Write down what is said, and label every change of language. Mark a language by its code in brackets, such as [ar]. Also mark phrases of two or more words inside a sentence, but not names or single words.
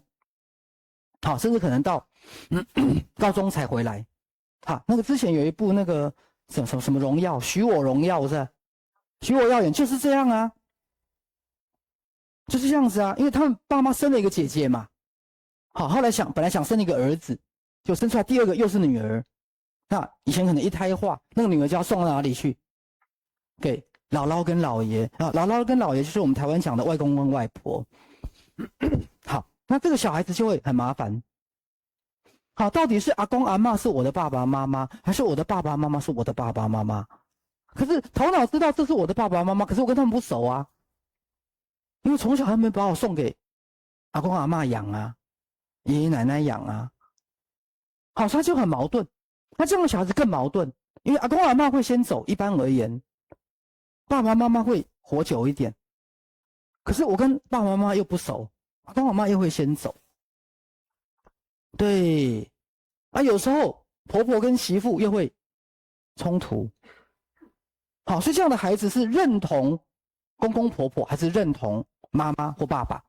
[zh] 甚至可能到高中才回来。那個之前有一部那個什麼榮耀，許我榮耀是吧？許我耀眼就是這樣啊，就是這樣子啊，因為他們爸媽生了一個姐姐嘛，後來本來想生一個兒子，就生出來第二個又是女兒。那以前可能一胎化，那個女兒就要送到哪裡去？給姥姥跟姥爺姥姥跟姥爺就是我們台灣講的外公跟外婆。好。那這個小孩子就會很麻煩。到底是阿公阿嬤是我的爸爸媽媽，還是我的爸爸媽媽是我的爸爸媽媽？可是頭腦知道這是我的爸爸媽媽，可是我跟他們不熟啊，因為從小他們把我送給阿公阿嬤養啊，爺爺奶奶養啊。所以他就很矛盾。那這樣的小孩子更矛盾，因為阿公阿嬤會先走，一般而言，爸爸媽媽會活久一點，可是我跟爸爸媽媽又不熟。阿公阿嬤又會先走，對，有時候婆婆跟媳婦又會衝突，所以這樣的孩子是認同公公婆婆還是認同媽媽或爸爸？